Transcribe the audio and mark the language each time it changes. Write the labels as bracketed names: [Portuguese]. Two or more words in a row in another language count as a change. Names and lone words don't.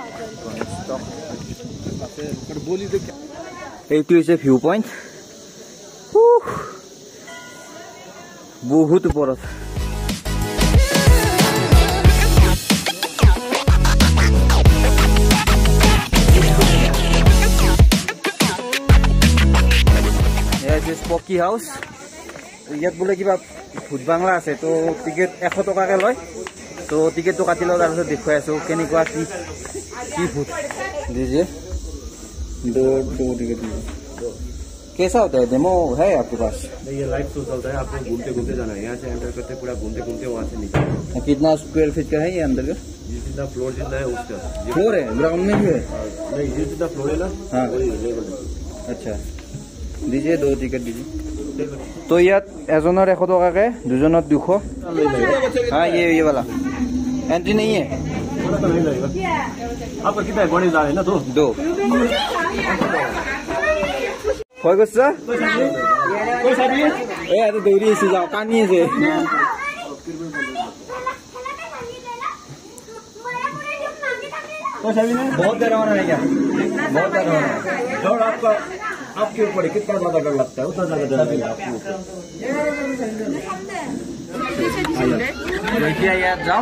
[Assamese] এইটো হৈছে [English] view point [Assamese] বহুত ওপৰত [English] spooky house [Assamese] ইয়াত বোলে কিবা ভূত বাংলা আছে তো টিকেট 100 টকাকৈ লয় তো টিকেটটো কাটি লওঁ তাৰপিছত দেখুৱাই আছোঁ কেনেকুৱা কি ভূত দিছে [Hindi] दो टिकट कैसा होता है डेमो है आपके पास ये लाइव शो चलता है आपको घूमते घूमते जाना है यहाँ से एंटर करते पूरा घूमते घूमते वहाँ से नीचे कितना स्क्वायर फीट का है ये अंदर का जितना फ्लोर जितना है उसका फ्लोर है ग्राउंड में भी है नहीं ये जितना फ्लोर है ना हाँ अच्छा दीजिए 2 टिकट दीजिए तो [Assamese] ইয়াত এজনৰ 100 টকাকৈ দুজনৰ 200 [Hindi] हाँ ये वाला एंट्री नहीं है नहीं लगेगा आपका कितना गणेश जा रहे हैं ना तो [Assamese] 2 হৈ গৈছে এই আৰু দৌৰি আছে যাও কানি আছে [Hindi] बहुत डरावना है क्या बहुत डरावना है दौड़ आपका आपके ऊपर कितना ज्यादा डर लगता है उतना ज्यादा डर लगेगा आपके ऊपर। देखिए यार जाओ,